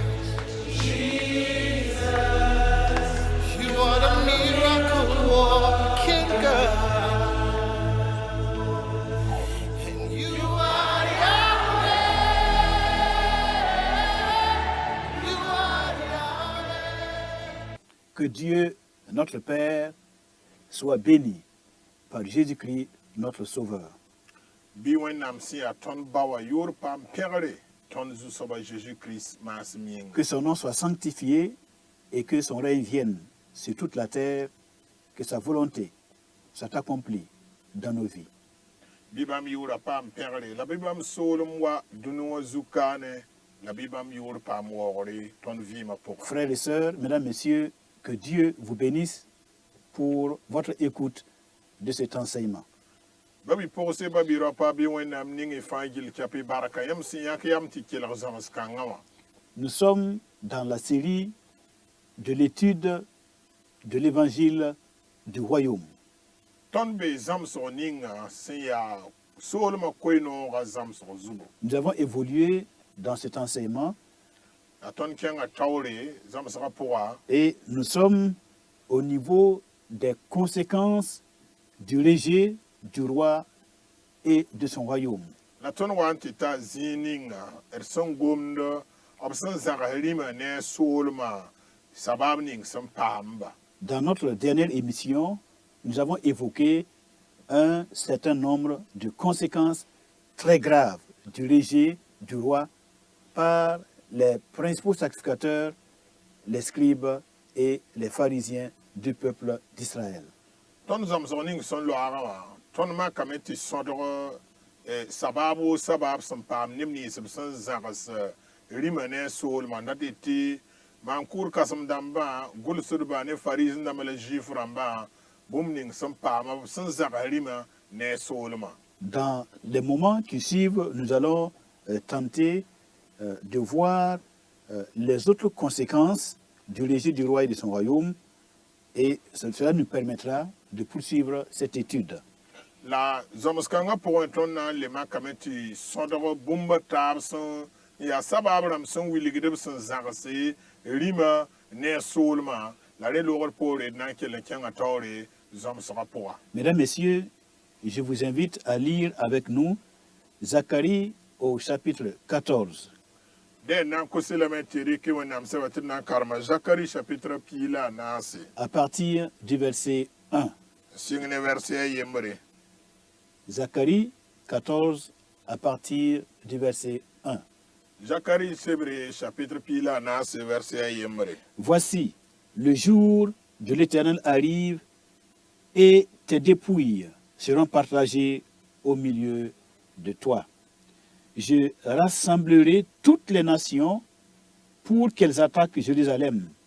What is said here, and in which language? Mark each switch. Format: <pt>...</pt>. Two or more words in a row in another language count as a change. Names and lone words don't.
<en>You are the miracle working God, and you are Yahweh. You are Yahweh.</en> <fr>Que Dieu, notre Père, soit béni par Jésus-Christ, notre Sauveur.</fr> <mos>Bi wẽnnaam sẽn yaa tõnd ba wã yoor paam pẽgre tõnd zu-soaba Jésus-Christ maasem yĩnga.</mos> <fr>Que son nom soit sanctifié et que son règne vienne sur toute la terre, que sa volonté soit accomplie dans nos vies.</fr> <mos>Bɩ bãmb yoorã paam pẽgre la bɩ bãmb soolem wa dũni wã zu-kaane la bɩ bãmb yoor paam waoogre tõnd vɩɩmã pʋgẽ.</mos> <fr>Frères et sœurs, mesdames, messieurs, que Dieu vous bénisse pour votre écoute de cet enseignement.</fr> <mos>Ba bɩ pʋgse ba bɩ rao pa bɩ wẽnnaam ning y fãa gill kɛpɩ barka yãmb sẽn yãk yam tɩ kelg zãms kãngã wã.</mos> <fr>Nous sommes dans la série de l'étude de l'évangile du royaume.</fr> <mos>Tõnd be zãmsg ninga sẽn yaa soolmã koe-noogã zãmsg zugu.</mos> <fr>Nous avons évolué dans cet enseignement</fr> <mos>La tõnd kẽnga taoore zãmsgã pʋga</mos> <fr>et nous sommes au niveau des conséquences du rejet du roi et de son royaume.</fr> <mos>la tõnd wa n tɩ ta zĩig ninga d sẽn gomd b sẽn zãgs rĩmã ne a soolmã sabab ning sẽn paamba.</mos> <fr>Dans notre dernière émission, nous avons évoqué un certain nombre de conséquences très graves du rejet du roi par les principaux sacrificateurs, les scribes et les pharisiens du peuple d'Israël.</fr> <mos>Tõnd zãmsg ning sẽn loaagã wã tõnd makame tɩ sõdg sabab wo sabab sẽn paam neb nins b sẽn zãgs rĩmã ne a soolmã dat tɩ maan-kʋʋr kãsem dãmbã gʋlsdbã ne fariisẽ-dãmbã la zuif rãmbã bũmb ning sẽn paama b sẽn zãgs rĩmã ne a soolmã.</mos> <fr>Dans les moments qui suivent, nous allons tenter de voir les autres conséquences du rejet du roi et de son royaume, et cela nous permettra de poursuivre cette étude.</fr> <mos>La zãms-kãngã pʋgẽ tõnd na n le makame tɩ sõdg bũmba taab sẽn yaa sabab rãmb sẽn wilgd b sẽn zãgse rĩmã ne a soolmã la rẽ loogr poore d na n kell n kẽngã taoore zãmsgã pʋga.</mos> <fr>Mesdames, Messieurs, je vous invite à lire avec nous Zacharie au chapitre 14.</fr> <mos>Dẽn na n kʋsy lame tɩ rɩk wẽnnaam sɛba tɩ d na n karema Zakari chapitre pii la a naase</mos> <fr>À partir du verset 1.</fr> <mos>sɩng ne vɛrse a yembre.</mos> <fr>Zacharie 14 à partir du verset 1.</fr> <mos>Zakari sebre chapitre pii la a naase vɛrse a yembre.</mos> <fr>Voici, le jour de l'Éternel arrive et tes dépouilles seront partagées au milieu de toi. Je rassemblerai toutes les nations pour qu'elles attaquent Jérusalem.</fr>